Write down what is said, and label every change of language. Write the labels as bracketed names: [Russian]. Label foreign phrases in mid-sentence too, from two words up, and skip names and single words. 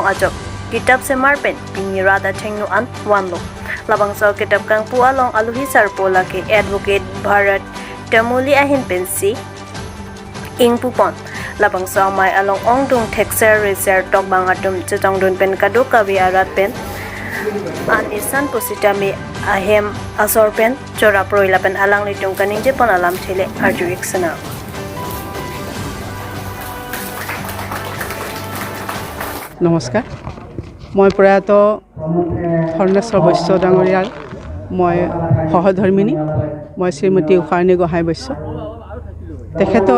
[Karbi] Ajok Kitab Semar Pen Pini Rada Chengnu An Wanlo Labang Saw Kitab Kang Pu Along Aluhi Sarpola ke Advocate Bharat Tamuli Ahin Pensi Ing Pupon Labang Saw Mai Along Ong Dung Texer Reser Tok Bang Atum Chetong Dun Pen Kadu Kawi Arat Pen An Isan Pusitami Ahem Asor Pen Chora Proila Pen Alang Litung Kaning Jepon Alam Chile Arju Iksana [Assamese] নমস্কাৰ, মই প্ৰয়াত হৰ্ণেশ্বৰ বৈশ্য ডাঙৰীয়াৰ মই সহধৰ্মিনী। মই শ্ৰীমতী উষাৰাণী গোহাঁই বৈশ্য।